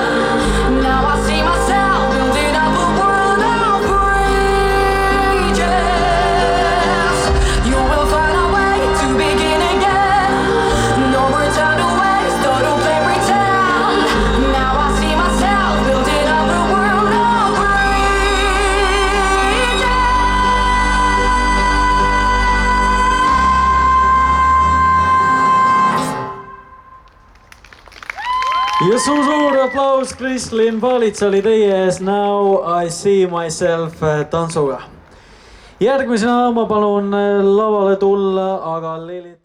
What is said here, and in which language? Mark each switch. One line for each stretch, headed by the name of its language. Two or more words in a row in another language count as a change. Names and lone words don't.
English: Now I see myself building up a world of bridges. You will find a way to begin again. No return to waste or to play pretend. Now I see myself building up a world of bridges.
Estonian: ja suur aplaus Kristlin Palits oli teie ees Now I See Myself tantsuga. Järgmisena ma palun lavale tulla aga Lilit